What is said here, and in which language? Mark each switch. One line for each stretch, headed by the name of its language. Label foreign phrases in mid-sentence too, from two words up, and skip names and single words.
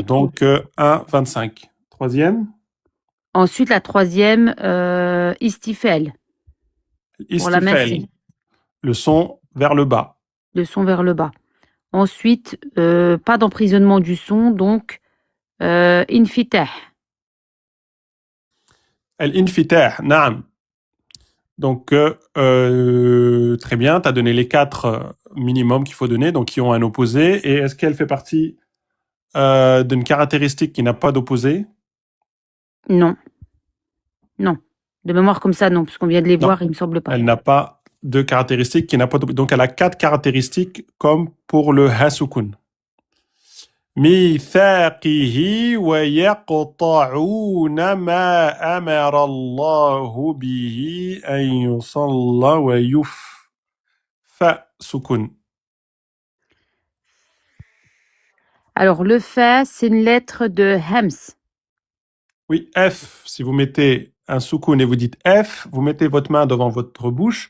French: Donc, 1, 25. Troisième. Ensuite, la troisième, Istifel. Pour la Istifel. Le son vers le bas. Le son vers le bas. Ensuite, pas d'emprisonnement du son, donc Infitah.
Arabic: الانفتاح، نعم.
French: Donc, très bien, tu as donné les 4 minimums qu'il faut donner, donc qui ont un opposé. Et est-ce qu'elle fait partie d'une caractéristique qui n'a pas d'opposé? Non. Non. De mémoire comme ça, non, parce qu'on vient de les voir, il me semble pas. Elle n'a pas de caractéristique qui n'a pas d'opposé. Donc, elle a 4 caractéristiques comme pour le hasukun.
Arabic: ميثاقه ويقطعون ما أمر الله به أن يصلى سكون.
French: Alors, le fa, c'est une lettre de Hems. Oui, F, si vous mettez un soukoun et vous dites F, vous mettez votre main devant votre bouche.